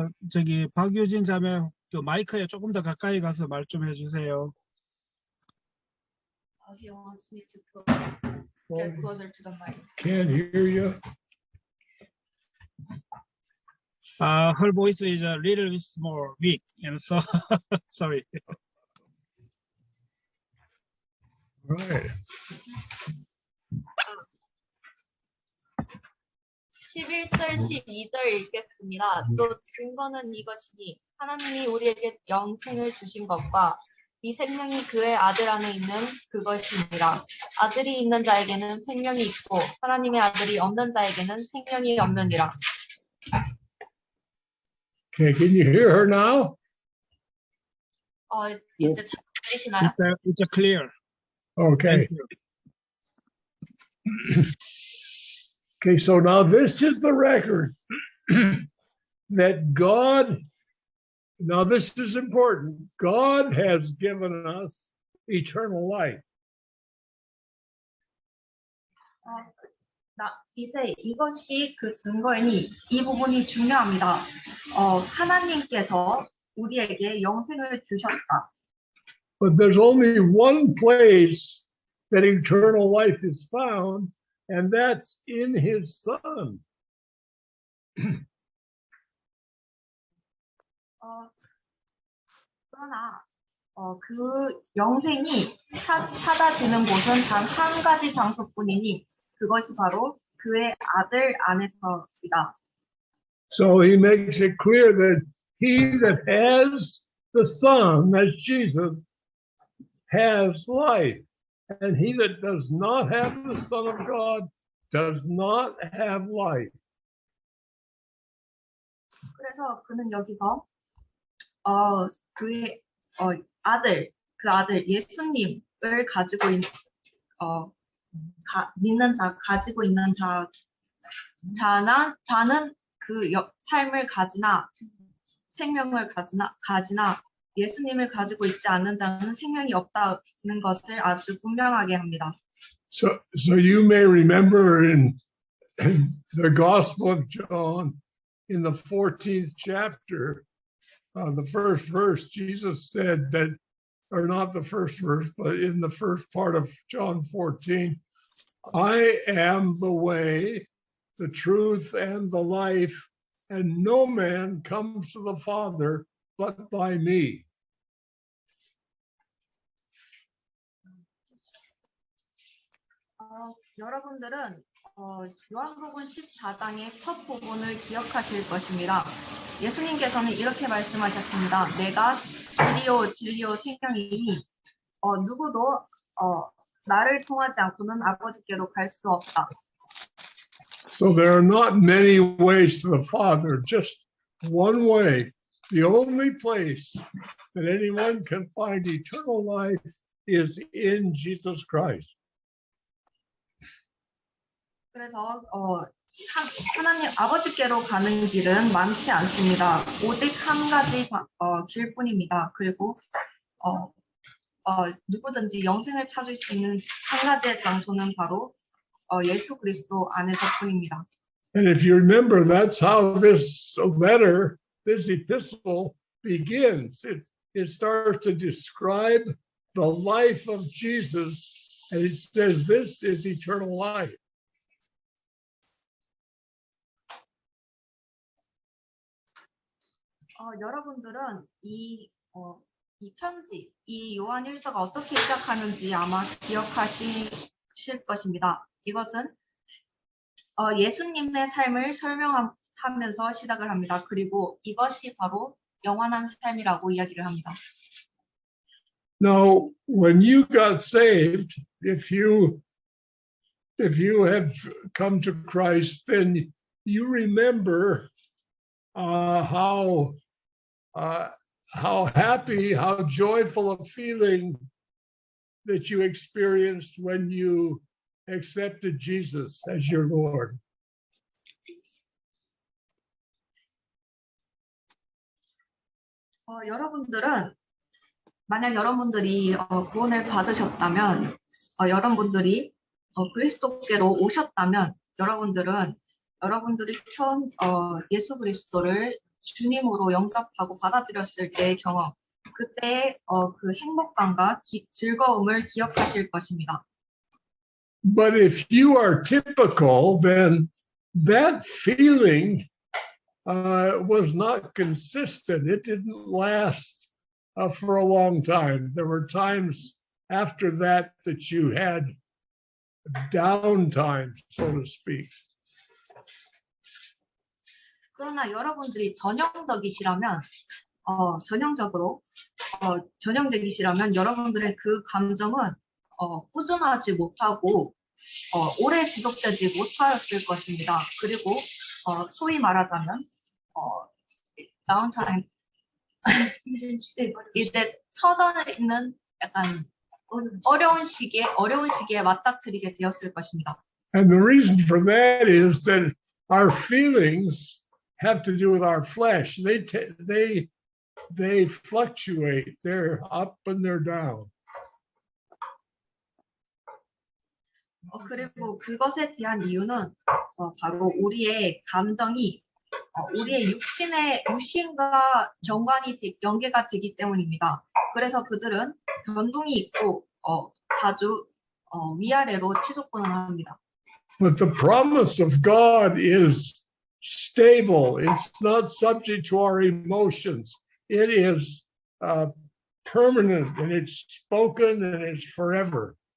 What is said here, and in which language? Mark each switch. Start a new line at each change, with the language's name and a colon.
Korean: 저기 박유진 자매 그 마이크에 조금 더 가까이 가서 말 좀 해주세요.
English: He wants me to get closer to the mic. Can't hear you. Her voice is a little bit more weak, and so sorry. Right.
Korean: 11절 12절 읽겠습니다. 또 증거는 이것이니 하나님이 우리에게 영생을 주신 것과 이 생명이 그의 아들 안에 있는 그것이니라. 아들이 있는 자에게는 생명이 있고 하나님의 아들이 없는 자에게는 생명이 없느니라.
English: Okay, can you hear her now?
Korean: 이제 잘 들리시나요?
English: It's clear. Okay. Thank you. Okay, so now this is the record that God, now this is important, God has given us eternal life.
Korean: 이제 이것이 그 증거이니 이 부분이 중요합니다. 하나님께서 우리에게 영생을 주셨다.
English: But there's only one place that eternal life is found, and that's in his Son.
Korean: 그러나 그 영생이 찾아지는 곳은 단 한 가지 장소뿐이니 그것이 바로 그의 아들 안에서이다.
English: So he makes it clear that he that has the Son, that's Jesus, has life. And he that does not have the Son of God does not have life.
Korean: 그래서 그는 여기서 그의 아들, 그 아들 예수님을 가지고 있는 믿는 자, 가지고 있는 자는 그 삶을 가지나 생명을 가지나 예수님을 가지고 있지 않는 자는 생명이 없다는 것을 아주 분명하게 합니다.
English: So you may remember in the Gospel of John, in the 14th chapter, the first verse, Jesus said that, or not the first verse, but in the first part of John 14, I am the way, the truth, and the life, and no man comes to the Father but by me.
Korean: 여러분들은 요한복음 14장의 첫 부분을 기억하실 것입니다. 예수님께서는 이렇게 말씀하셨습니다. 내가 길이요 진리요 생명이니 누구도 나를 통하지 않고는 아버지께로 갈 수 없다.
English: So there are not many ways to the Father, just one way. The only place that anyone can find eternal life is in Jesus Christ.
Korean: 그래서 하나님 아버지께로 가는 길은 많지 않습니다. 오직 한 가지 길뿐입니다. 그리고 누구든지 영생을 찾을 수 있는 한 가지의 장소는 바로 예수 그리스도 안에서뿐입니다.
English: And if you remember, that's how this letter, this epistle begins. It starts to describe the life of Jesus, and it says, this is eternal life.
Korean: 여러분들은 이 편지, 이 요한 1서가 어떻게 시작하는지 아마 기억하실 것입니다. 이것은 예수님의 삶을 설명하면서 시작을 합니다. 그리고 이것이 바로 영원한 삶이라고 이야기를 합니다.
English: Now, when you got saved, if you have come to Christ, then you remember how happy, how joyful a feeling that you experienced when you accepted Jesus as your Lord.
Korean: 여러분들은 만약 여러분들이 구원을 받으셨다면, 여러분들이 그리스도께로 오셨다면, 여러분들이 처음 예수 그리스도를 주님으로 영접하고 받아들였을 때의 경험, 그때의 그 행복감과 즐거움을 기억하실 것입니다.
English: But if you are typical, then that feeling was not consistent. It didn't last for a long time. There were times after that you had downtime, so to speak.
Korean: 그러나 여러분들이 전형적이시라면 여러분들의 그 감정은 꾸준하지 못하고 오래 지속되지 못하였을 것입니다. 그리고 소위 말하자면 다운타임 이제 처져 있는 약간 어려운 시기에 맞닥뜨리게 되었을 것입니다.
English: And the reason for that is that our feelings have to do with our flesh. They fluctuate. They're up and they're down.
Korean: 그리고 그것에 대한 이유는 바로 우리의 감정이 우리의 육신과 연계가 되기 때문입니다. 그래서 그들은 변동이 있고 자주 위아래로 치솟고는 합니다.
English: But the promise of God is stable. It's not subject to our emotions. It is permanent and it's spoken and it's forever.